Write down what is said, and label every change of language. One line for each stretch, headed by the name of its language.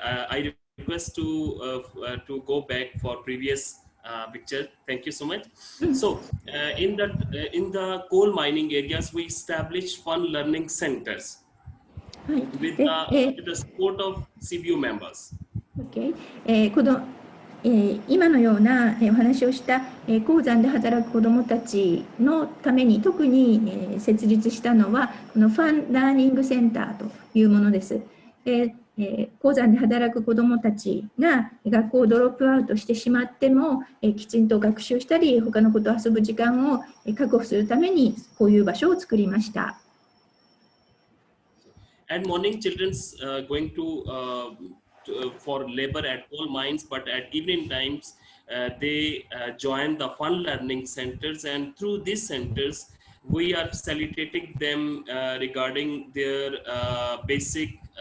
English: I request to go back for previous picture. Thank you so much. So, in the coal mining areas, we established one learning centers with the support of CBU members. Okay.
Japanese: 今のようなお話をした鉱山で働く子どもたちのために特に設立したのはこのファンラーニングセンターというものです。鉱山で働く子どもたちが学校をドロップアウトしてしまってもきちんと学習したり他のことを遊ぶ時間を確保するためにこういう場所を作りました。
English: And morning children's going to for labor at coal mines, but at evening times they join the fun learning centers, and through these centers we are facilitating them regarding their basic